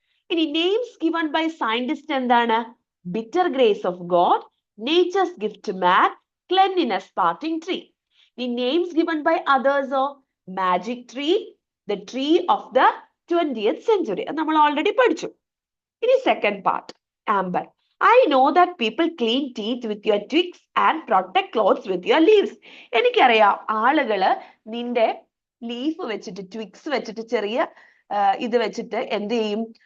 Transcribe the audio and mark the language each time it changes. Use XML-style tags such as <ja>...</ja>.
<en>ഇനി names given by scientist എന്താണ്? Bitter grace of God, nature's gift to man, cleanliness parting tree. ഇനി names given by അതേഴ്സോ? Magic tree, the tree of the 20th century.</en> <ml>അത് നമ്മൾ already പഠിച്ചു. ഇനി second part, amber.</ml> <en>I know that people clean teeth with your twigs and protect clothes with your leaves.</en> <ml>എനിക്കറിയാം ആളുകള് നിന്റെ leaf വെച്ചിട്ട്, twigs വെച്ചിട്ട്, ചെറിയ ഇത് വെച്ചിട്ട് എന്ത് ചെയ്യും?</ml>